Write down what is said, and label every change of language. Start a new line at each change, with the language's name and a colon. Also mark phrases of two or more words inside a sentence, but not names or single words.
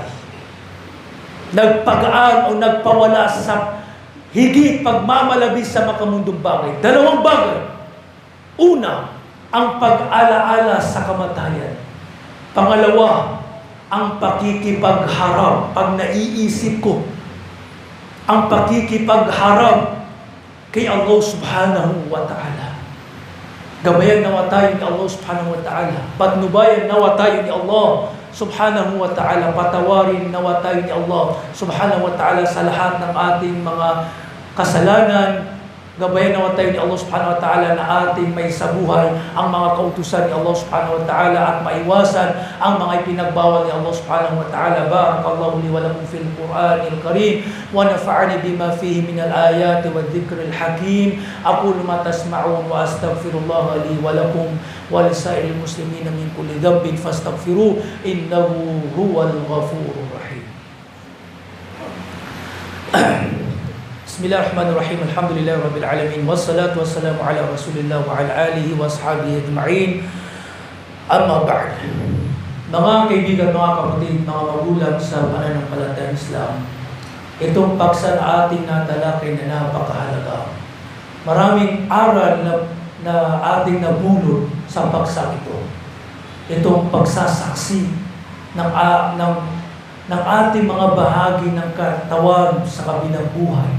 Filipino: Nagpagaan o nagpawala sa higit pagmamalabis sa makamundong bagay. Dalawang bagay. Una, ang pag-alaala sa kamatayan. Pangalawa, ang pakikipagharap. Pag naiisip ko, ang pakikipagharap kay Allah
Arabic: سبحانه وتعالى.
Filipino: Gabayan nawa tayo ni Allah
Arabic: سبحانه وتعالى.
Filipino: Patnubayan nawa tayo ni Allah
Arabic: سبحانه وتعالى.
Filipino: Patawarin nawa tayo ni Allah
Arabic: سبحانه وتعالى
Filipino: sa lahat ng ating mga kasalanan. Gabayan nawa tayo ni Allah
Arabic: سبحانه وتعالى
Filipino: na ating may sabuhay ang mga kautusan ni Allah
Arabic: سبحانه وتعالى
Filipino: at maiwasan ang mga ipinagbawal ni Allah
Arabic: سبحانه وتعالى. بارك الله لي ولكم في القرآن الكريم ونفعني بما فيه من الآيات والذكر الحكيم. أقول ما تسمعون وأستغفر الله لي ولكم ولسائر المسلمين من كل ذنب فاستغفروه إنه هو الغفور الرحيم. بسم الله الرحمن الرحيم. الحمد لله رب العالمين والصلاة والسلام على رسول الله وعلى آله وأصحابه أجمعين. أما بعد.
Filipino: Mga kaibigan, mga kapatid, mga magulang sa pananampalatayang Islam, itong paksa na ating natalakay na napakahalaga. Maraming aral na ating nabulot sa paksa ito. Itong pagsasaksi ng ating mga bahagi ng katawan sa kabilang buhay.